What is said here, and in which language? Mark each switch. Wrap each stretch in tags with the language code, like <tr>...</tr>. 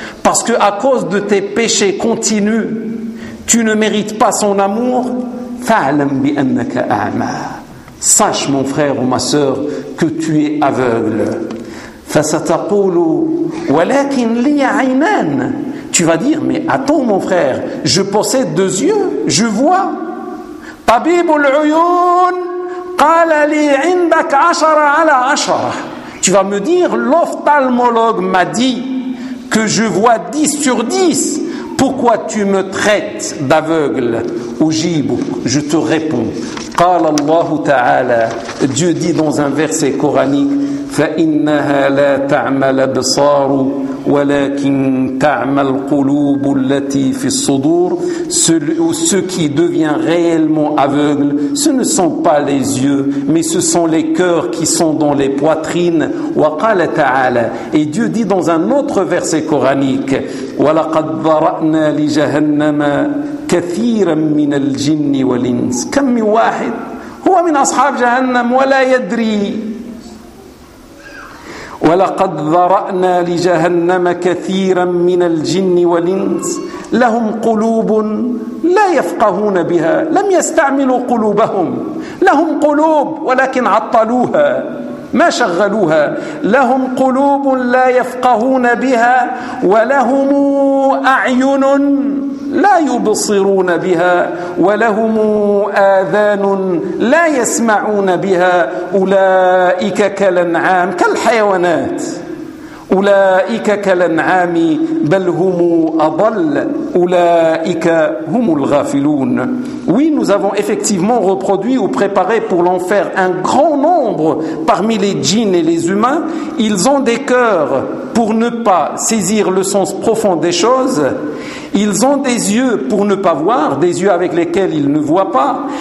<fr>Parce que à cause de tes péchés continus, tu ne mérites pas son amour.</fr> <ar>فعلم بأنك أعمى.</ar> <fr>Sache mon frère ou ma sœur que tu es aveugle.</fr> <ar>فستقول ولكن لي عينان.</ar> <fr>Tu vas dire, mais attends mon frère, je possède deux yeux, je vois.</fr> <ar>طبيب العيون قال لي عندك 10 على 10.</ar> <fr>Tu vas me dire, l'ophtalmologue m'a dit que je vois 10 sur 10. Pourquoi tu me traites d'aveugle? Ujibu, je te réponds.</fr> <ar>قال الله تعالى,</ar> <fr>Dieu dit dans un verset coranique,</fr> <ar>فإنها لا تعمى الأبصار ولكن تعمى القلوب التي في الصدور.</ar> <fr>Ce qui devient réellement aveugle, ce ne sont pas les yeux, mais ce sont les cœurs qui sont dans les poitrines.</fr> <ar>وقال تعالى,</ar> <fr>et Dieu dit dans un autre verset coranique,</fr> <ar>ولقد ضرأنا لجهنم كثيرا من الجن والإنس. كم من واحد هو من أصحاب جهنم ولا يدري. ولقد ذرأنا لجهنم كثيرا من الجن والإنس لهم قلوب لا يفقهون بها لم يستعملوا قلوبهم لهم قلوب ولكن عطلوها ما شغلوها لهم قلوب لا يفقهون بها ولهم أعين لا يبصرون بها ولهم آذان لا يسمعون بها أولئك كالأنعام كالحيوانات أولئك كالأنعام بل هم أضل أولئك هم الغافلون.</ar> <fr>Oui, nous avons effectivement reproduit ou préparé pour l'enfer un grand nombre parmi les djinns et les humains. Ils ont des cœurs pour ne pas saisir le sens profond des choses. Ils ont des yeux pour ne pas voir, des yeux avec lesquels ils ne voient pas.</fr>